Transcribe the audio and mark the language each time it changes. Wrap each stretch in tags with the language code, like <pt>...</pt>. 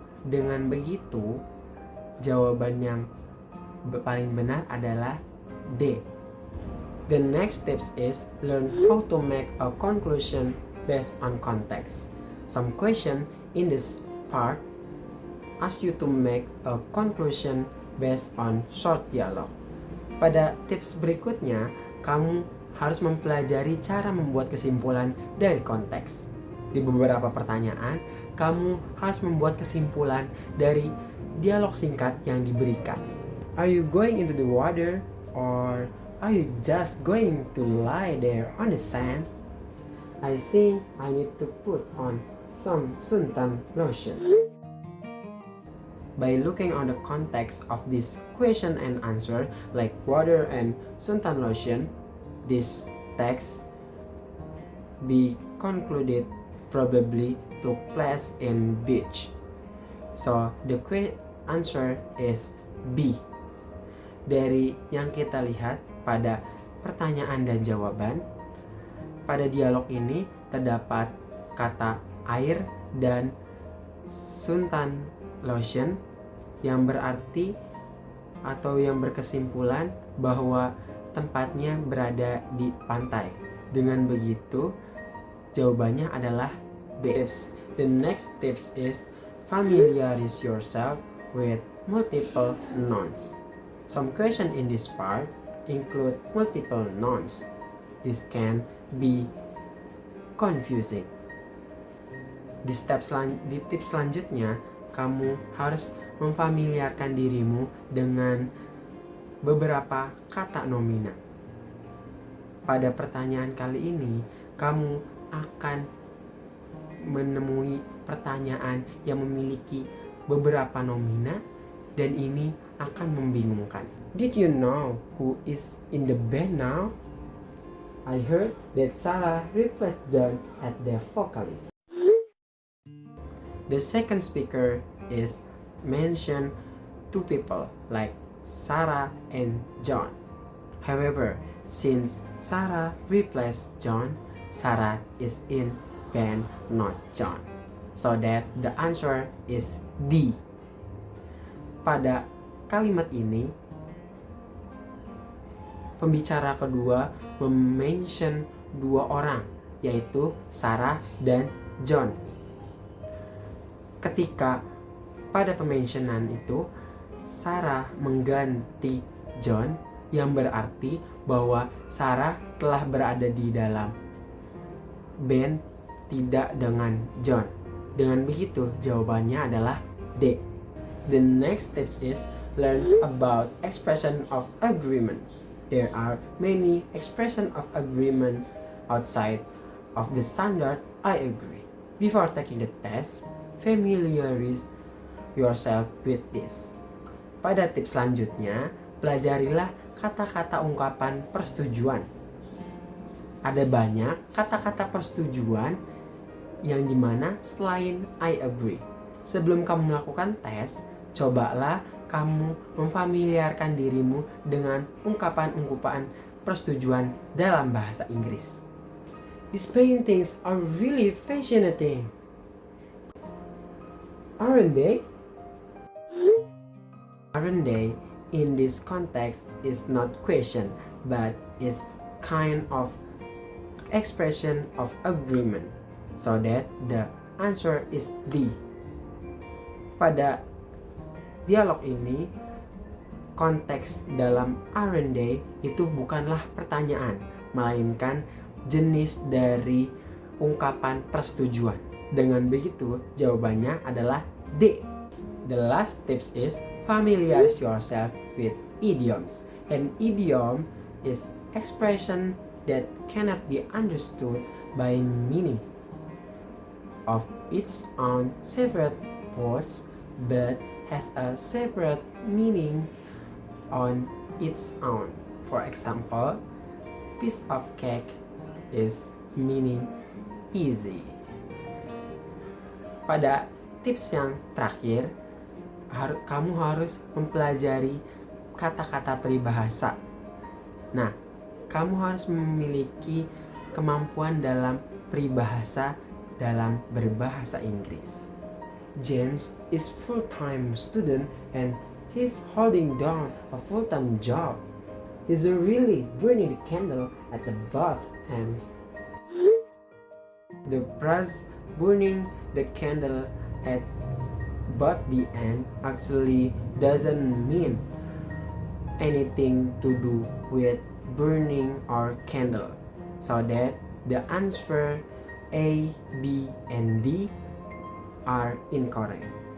<id>Dengan begitu, jawaban yang paling benar adalah D.</id> <en>The next steps is learn how to make a conclusion based on context. Some question in this part ask you to make a conclusion based on short dialogue.</en> <id>Pada tips berikutnya, kamu harus mempelajari cara membuat kesimpulan dari konteks. Di beberapa pertanyaan, kamu harus membuat kesimpulan dari dialog singkat yang diberikan.</id> <en>Are you going into the water or are you just going to lie there on the sand? I think I need to put on some suntan lotion. By looking on the context of this question and answer, like water and suntan lotion, this text be concluded probably took place in beach. So the answer is B.</en> <id>Dari yang kita lihat pada pertanyaan dan jawaban, pada dialog ini terdapat kata air dan suntan lotion yang berarti atau yang berkesimpulan bahwa tempatnya berada di pantai. Dengan begitu, jawabannya adalah D.</id> <en>The next tips is familiarize yourself with multiple nouns. Some questions in this part include multiple nouns. This can be confusing.</en> <id>Di tips selanjutnya, kamu harus memfamiliarkan dirimu dengan beberapa kata nomina. Pada pertanyaan kali ini, kamu akan menemui pertanyaan yang memiliki beberapa nomina dan ini akan membingungkan.</id> <en>Did you know who is in the band now? I heard that Sarah replaced John as the vocalist. The second speaker is mention two people like Sarah and John. However, since Sarah replaced John, Sarah is in band, not John. So that the answer is D.</en> <id>Pada kalimat ini, pembicara kedua mention dua orang, yaitu Sarah dan John. Ketika pada pementionan itu, Sarah mengganti John, yang berarti bahwa Sarah telah berada di dalam band, tidak dengan John. Dengan begitu, jawabannya adalah D.</id> <en>The next tips is learn about expression of agreement. There are many expression of agreement outside of the standard I agree. Before taking the test, familiarize yourself with this.</en> <id>Pada tips selanjutnya, pelajarilah kata-kata ungkapan persetujuan. Ada banyak kata-kata persetujuan yang dimana selain</id> <en>I agree.</en> <id>Sebelum kamu melakukan tes, cobalah kamu memfamiliarkan dirimu dengan ungkapan-ungkapan persetujuan dalam bahasa Inggris.</id> <en>These paintings are really fascinating, aren't they? Aren't they in this context is not question, but is kind of expression of agreement. So that the answer is D.</en> <id>Pada dialog ini, konteks dalam</id> <en>aren't they</en> <id>itu bukanlah pertanyaan, melainkan jenis dari ungkapan persetujuan. Dengan begitu, jawabannya adalah D.</id> <en>The last tips is familiarize yourself with idioms. An idiom is expression that cannot be understood by meaning of its own separate words, but has a separate meaning on its own. For example, piece of cake is meaning easy.</en> <id>pada tips yang terakhir, kamu harus mempelajari kata-kata peribahasa. Nah, kamu harus memiliki kemampuan dalam peribahasa dalam berbahasa Inggris.</id> <en>James is full-time student and he's holding down a full-time job. He's really burning the candle at the both ends. The phrase burning the candle at both the end actually doesn't mean anything to do with burning our candle, so that the answer A, B, and D are incorrect.</en>